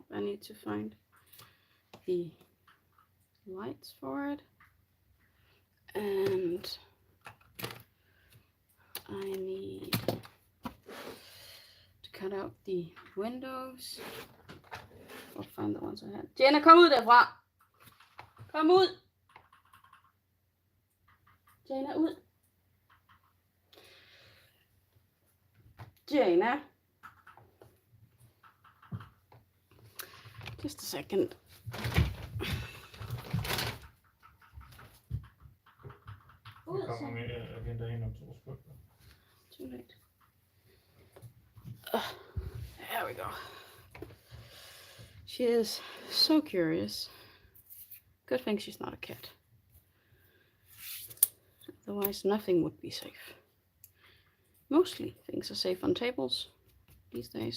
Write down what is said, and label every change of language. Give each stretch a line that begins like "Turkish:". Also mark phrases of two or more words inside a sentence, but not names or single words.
English: I need to find the lights for it. And I need to cut out the windows. I'll find the ones I had. Jenna,
Danish: kom ud derfra! Kom ud! Jenna, ud! Jenna!
English: Just a second.
Danish: Vi kommer med agenda ind om 2 sekunder.
English: Too late. There we go. She is so curious. Good thing she's not a cat. Otherwise, nothing would be safe. Mostly things are safe on tables these days.